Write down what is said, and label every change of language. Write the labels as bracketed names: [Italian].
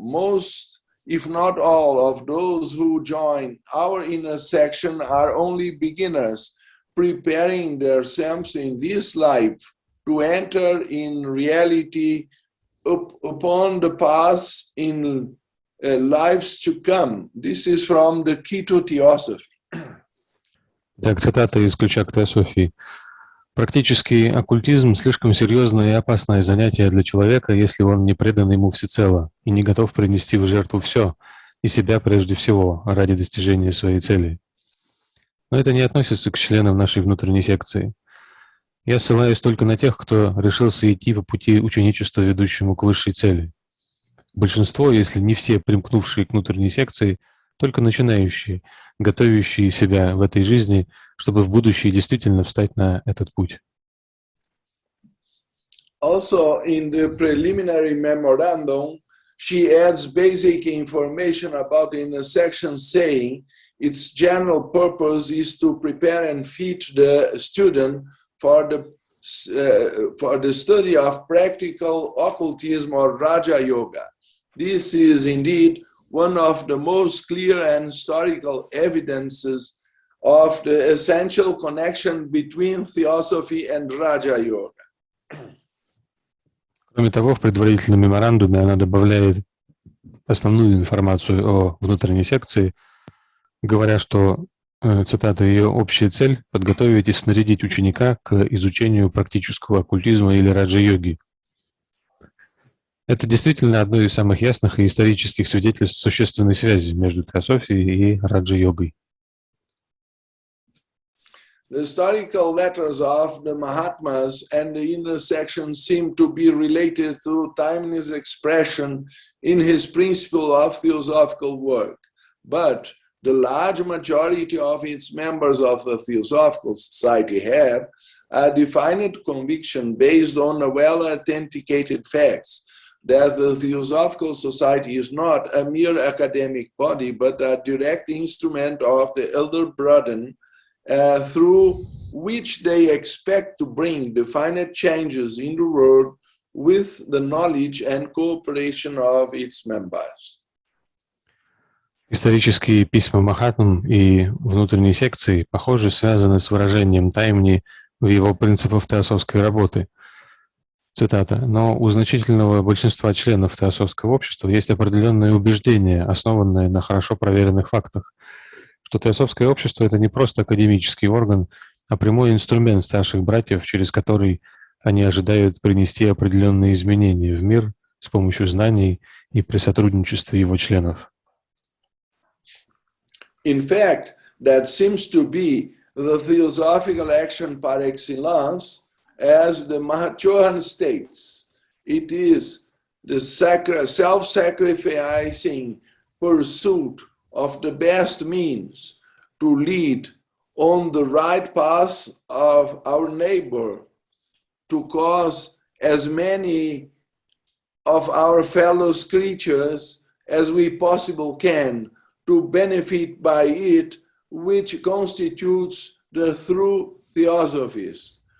[English] Most, if not all, of those who join our inner section are only beginners, preparing themselves in this life to enter in reality upon the path in lives to come. This is from the Key to Theosophy. [Russian] Так, цитата из «Ключа к теософии». Практический оккультизм – слишком серьезное и опасное занятие для человека, если он не предан ему всецело и не готов принести в жертву все, и себя прежде всего, ради достижения своей цели. Но это не относится к членам нашей внутренней секции. Я ссылаюсь только на тех, кто решился идти по пути ученичества, ведущему к высшей цели. Большинство, если не все примкнувшие к внутренней секции, только начинающие, готовящие себя в этой жизни, чтобы в будущее действительно встать на этот путь. [English] Also, in the preliminary memorandum, she adds basic information about intersection, saying its general purpose is to prepare and fit the student for the study of practical occultism or Raja Yoga. This is indeed one of the most clear and historical evidences of the essential connection between Theosophy and Raja Yoga. [Russian] Кроме того, в предварительном меморандуме она добавляет основную информацию о внутренней секции, говоря, что, цитата, ее общая цель – подготовить и снарядить ученика к изучению практического оккультизма или раджа-йоги. Это действительно одно из самых ясных и исторических свидетельств существенной связи между теософией и раджа-йогой. [English] The historical letters of the Mahatmas and the intersection seem to be related to timeless expression in his principle of theosophical work. But the large majority of its members of the Theosophical Society have a defined conviction based on a well-authenticated facts that the Theosophical Society is not a mere academic body, but a direct instrument of the Elder Brethren through which they expect to bring definite changes in the world with the knowledge and cooperation of its members. [Russian] Исторические письма Махатм и внутренней секции, похоже, связаны с выражением таймни в его принципах теософской работы. Цитата. «Но у значительного большинства членов теософского общества есть определенное убеждение, основанное на хорошо проверенных фактах, что теософское общество – это не просто академический орган, а прямой инструмент старших братьев, через который они ожидают принести определенные изменения в мир с помощью знаний и при сотрудничестве его членов». [English] In fact, that seems to be the theosophical action par excellence, as the Mahachohan states. It is the self-sacrificing pursuit of the best means to lead on the right path of our neighbor, to cause as many of our fellow creatures as we possibly can to benefit by it, which constitutes the true theosophies.